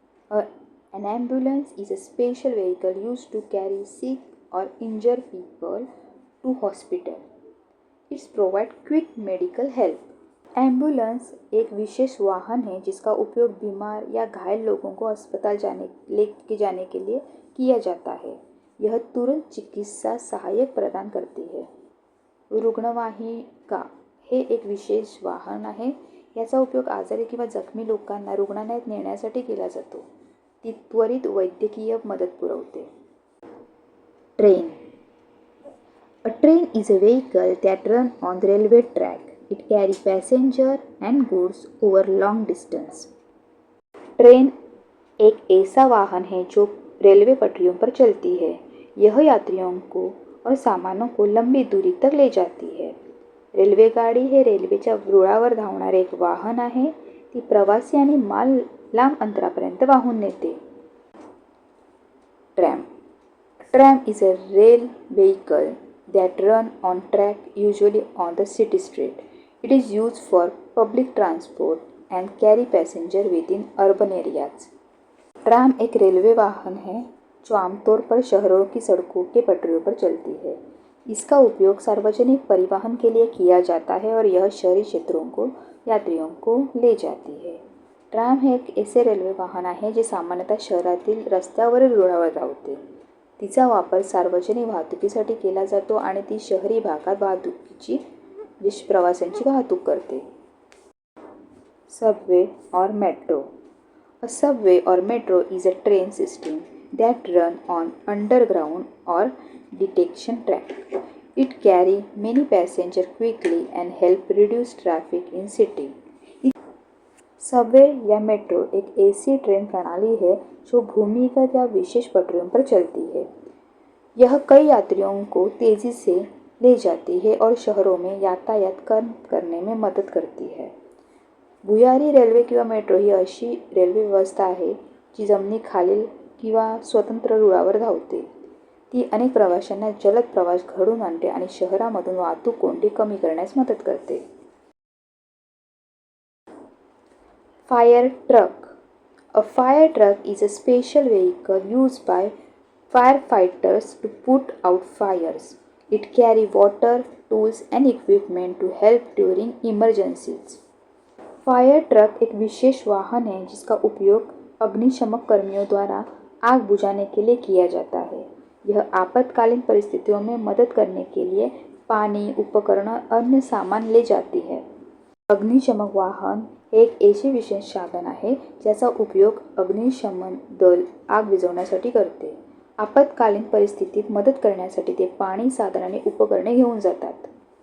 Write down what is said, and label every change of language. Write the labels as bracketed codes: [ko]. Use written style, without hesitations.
[en] An ambulance is a special vehicle used to carry sick or injured people to hospital. It provides quick medical help. [hi] Ambulance एक विशेष वाहन है जिसका उपयोग बीमार या घायल लोगों को अस्पताल लेके जाने के लिए किया जाता है. यह तुरंत चिकित्सा सहाय्य प्रदान करती है. [mr] रुग्णवाहिका हे एक विशेष वाहन आहे. याचा उपयोग आजारी किंवा जखमी लोकांना रुग्णालयात नेण्यासाठी केला जातो. ती त्वरित वैद्यकीय मदत पुरवते. [en] Train. A train is a vehicle that runs on railway track. It carries passengers and goods over long distance. [hi] Train एक ऐसा वाहन है जो रेलवे पटरियों पर चलती है. यह यात्रियों को और सामानों को लंबी दूरी तक ले जाती है. [mr] रेल्वेगाडी हे रेल्वेच्या रुळावर धावणारे एक वाहन आहे. ती प्रवासी आणि माल लांब अंतरापर्यंत वाहून नेते. [en] Tram. Tram is a rail vehicle that run on track, usually on the city street. It is used for public transport and carry passenger within urban areas. [hi] Tram एक रेलवे वाहन है जो आमतौर पर शहरों की सड़कों के पटरियों पर चलती है. इसका उपयोग सार्वजनिक परिवहन के लिए किया जाता है और यह शहरी क्षेत्रों को यात्रियों को ले जाती है. [mr] ट्राम हे एक ऐसे रेल्वे वाहन आहे जे सामान्यतः शहरातील रस्त्यावरील रुळावर धावते. तिचा वापर सार्वजनिक वाहतुकीसाठी केला जातो आणि ती शहरी भागात प्रवाशांची वाहतूक करते. [hi] सबवे और metro. [en] A subway or metro is a train system that run on underground or detention track. It carry many passengers quickly and help reduce traffic in city. [hi] Subway या मेट्रो एक ऐसी ट्रेन प्रणाली है जो भूमिगत या विशेष पटरियों पर चलती है. यह कई यात्रियों को तेज़ी से ले जाती है और शहरों में यातायात कम करने में मदद करती है. [mr] भुयारी रेल्वे किंवा मेट्रो ही अशी रेल्वे व्यवस्था आहे जी जमिनीखालील किंवा स्वतंत्र रुळावर धावते. ती अनेक प्रवाशांना जलद प्रवास घडवून आणते आणि शहरामधून वाहतूक कोंडी कमी करण्यास मदत करते. [en] Fire truck. A fire truck is a special vehicle used by firefighters to put out fires. It carries water, tools and equipment to help during emergencies. [hi] Fire truck एक विशेष वाहन है जिसका उपयोग अग्निशमक कर्मियों द्वारा आग बुझाने के लिए किया जाता है। यह आपातकालीन परिस्थितियों में मदद करने के लिए पानी, उपकरण और अन्य सामान ले जाती है। [mr] अग्निशमक वाहन हे एक असे विशेष साधन आहे ज्याचा उपयोग अग्निशमन दल आग विझवण्यासाठी करते. आपत्कालीन परिस्थितीत मदत करण्यासाठी ते पाणी, साधन आणि उपकरणे घेऊन जातात.